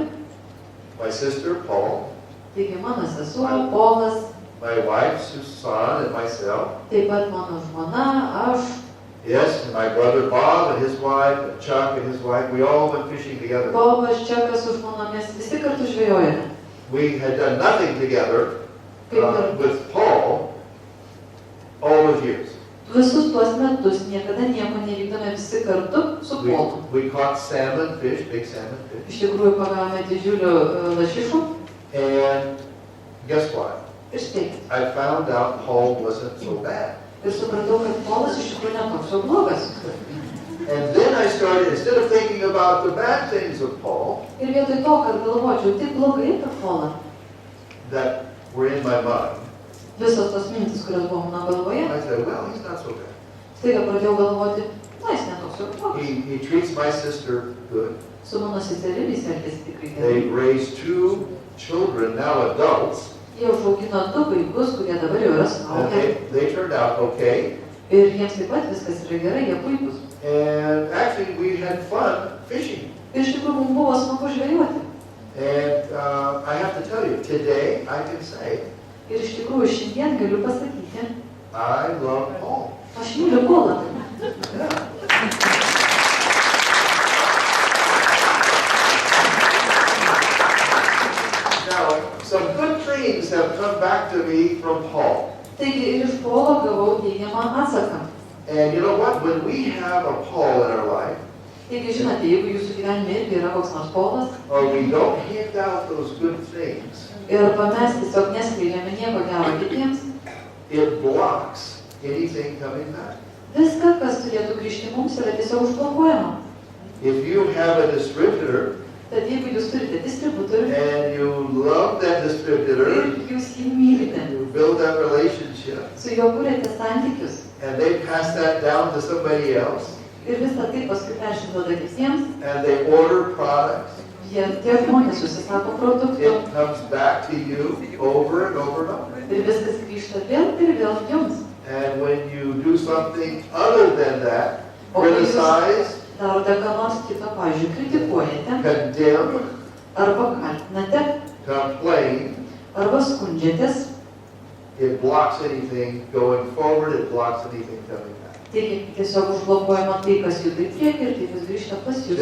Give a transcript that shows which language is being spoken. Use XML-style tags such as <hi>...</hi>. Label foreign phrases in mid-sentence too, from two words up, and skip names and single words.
<en>My sister, Paul,</en> <lt>Taigi, mano sesuo, Polas,</lt> <en>my wife, Susan, and myself.</en> <lt>taip pat mano žmona, aš,</lt> <en>Yes, and my brother Bob and his wife, and Chuck and his wife, we all went fishing together.</en> <lt>Bobas, Čekas su žmonomis, visi kartu žvejojame.</lt> <en>We had done nothing together with Paul all those years.</en> <lt>Visus tuos metus niekada nieko nevykdome visi kartu su Polu.</lt> <en>We caught salmon fish, big salmon fish.</en> <lt>Iš tikrųjų pagavome didžiulių lašišų.</lt> <en>And guess what?</en> <lt>Ir štai.</lt> <en>I found out Paul wasn't so bad.</en> <lt>Ir supratau, kad Polas iš tikrųjų netoks jau blogas.</lt> <en>And then I started, instead of thinking about the bad things of Paul,</en> <lt>Ir vietoj to, kad galvočiau, taip blogai apie Polą,</lt> <en>that were in my mind,</en> <lt>visos tos mintis, kurios buvo mano galvoje,</lt> <en>I said, well, he's not so bad.</en> <lt>staiga pradėjau galvoti, na, jis netoks jau blogas.</lt> <en>He treats my sister good.</en> <lt>Su mano seserimis elgėsi tikrai</lt> <en>They</en> <lt>gerai.</lt> <en>raised 2 children, now adults,</en> <lt>Jie užaugino 2 vaikus, kurie dabar jau yra</lt> <en>and</en> <lt>suaugę.</lt> <en>they turned out okay.</en> <lt>Ir jiems taip pat viskas yra gerai, jie puikus.</lt> <en>And actually, we had fun fishing.</en> <lt>Ir iš tikrųjų mums buvo smagu žvejoti.</lt> <en>And I have to tell you, today I can say,</en> <lt>Ir iš tikrųjų šiandien galiu pasakyti,</lt> <en>I love Paul.</en> <lt>aš myliu Polą.</lt> <en>Now, some good things have come back to me from Paul.</en> <lt>Taigi ir iš Polo gavau teigiamą atsaką.</lt> <en>And you know what? When we have a Paul in our life,</en> <lt>Taigi žinote, jeigu jūsų gyvenime irgi yra koks nors Polas</lt> <en>or we don't hand out those good things,</en> <lt>ir mes tiesiog neskleidžiame nieko gero kitiems,</lt> <en>it blocks anything coming back.</en> <lt>viską, kas turėtų grįžti mums, yra tiesiog užblokuojama.</lt> <en>If you have a distributor</en> <lt>Tad jeigu jūs turite distributorių</lt> <en>and you love that distributor,</en> <lt>ir jūs jį mylite,</lt> <en>you build that relationship,</en> <lt>su juo kūrėte santykius</lt> <en>and they pass that down to somebody else,</en> <lt>ir visą tai paskui persiduoda kitiems,</lt> <en>and they order products,</en> <lt>tie žmonės užsisako produktų</lt> <en>it comes back to you over and over and over.</en> <lt>ir viskas grįžta vėl ir vėl jums.</lt> <en>And when you do something other than that,</en> <lt>O kai jūs</lt> <en>criticize,</en> <lt>darote ką nors kito, pavyzdžiui, kritikuojate,</lt> <en>condemn,</en> <lt>arba kaltinate,</lt> <en>complain,</en> <lt>arba skundžiatės,</lt> <en>it blocks anything going forward, it blocks anything coming back.</en> <lt>tai tiesiog užblokuojama tai, kas juda į priekį ir tai, kas grįžta pas jūs.</lt>